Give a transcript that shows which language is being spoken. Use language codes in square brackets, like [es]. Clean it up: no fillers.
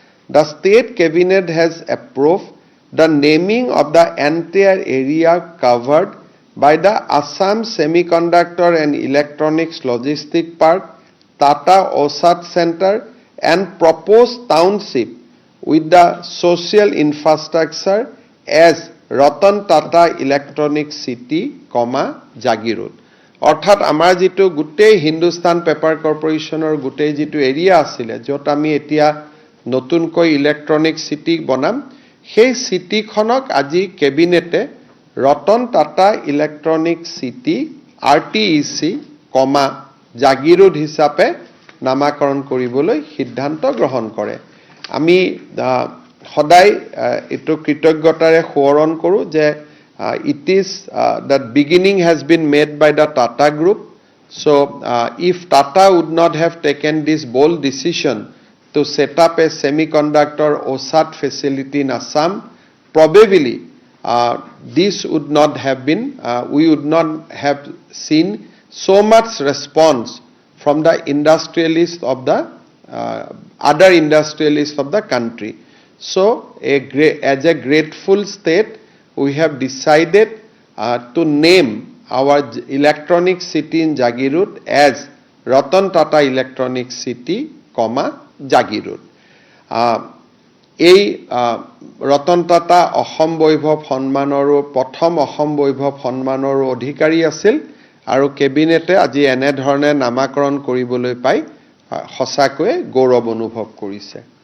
[en] the state cabinet has approved the naming of the entire area covered by the Assam Semiconductor and Electronics Logistic Park, Tata OSAT Center and proposed township with the social infrastructure as Ratan Tata electronic city, Jagiroad. [as] অৰ্থাৎ আমাৰ যিটো গোটেই Hindustan paper কৰ্পৰেশ্যনৰ গোটেই যিটো area আছিলে, য'ত আমি এতিয়া নতুনকৈ ইলেক্ট্ৰনিক চিটি বনাম, সেই চিটিখনক আজি কেবিনেটে Ratan Tata electronic city RTEC, Jagiroad হিচাপে নামাকৰণ কৰিবলৈ সিদ্ধান্ত গ্ৰহণ কৰে। আমি সদায় এইটো কৃতজ্ঞতাৰে সোঁৱৰণ কৰোঁ যে [en] it is that beginning has been made by the Tata Group. So if Tata would not have taken this bold decision to set up a semiconductor OSAT facility in Assam, probably this would not have been, we would not have seen so much response from the industrialists of the other industrialists of the country. So, as a grateful state, we have decided to name our electronic city in Jagirud as Ratan Tata Electronic City, Jagirud. [as] এই ৰতন টাটা অসম বৈভৱ সন্মানৰো প্ৰথম অসম বৈভৱ সন্মানৰ অধিকাৰী আছিল আৰু কেবিনেটে আজি এনেধৰণে নামাকৰণ কৰিবলৈ পাই সঁচাকৈয়ে গৌৰৱ অনুভৱ কৰিছে।